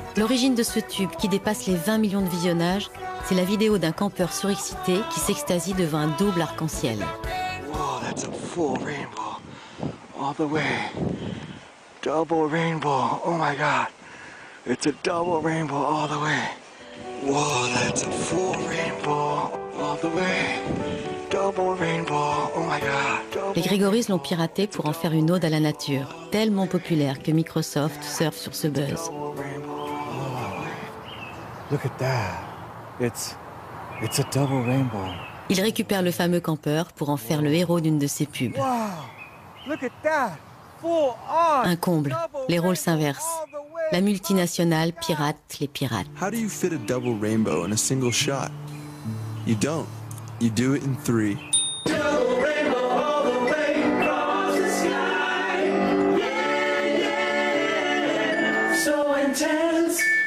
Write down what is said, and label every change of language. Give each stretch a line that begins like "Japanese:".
French: L'origine de ce tube qui dépasse les 20 millions de visionnages, c'est la vidéo d'un campeur surexcité qui s'extasie devant un double arc-en-ciel.
English: Whoa, that's a full rainbow all the way. Double rainbow. Oh my God. It's a double rainbow all the way. Whoa, that's a full rainbow all the way. Double rainbow, oh my God.
French: Les Gregory's l'ont piraté pour en faire une ode à la nature, tellement populaire que Microsoft surfe sur ce buzz.
English: Look at that. It's a double rainbow.
French: Il récupère le fameux campeur pour en faire le héros d'une de ses pubs.
English: Wow, look at that. Full on.
French: Un comble, les rôles s'inversent. La multinationale pirate les pirates.
English: How do you fit a double rainbow in a single shot? You don't. You do it in 3. Double rainbow all the way across the sky. Yeah, yeah. So intense.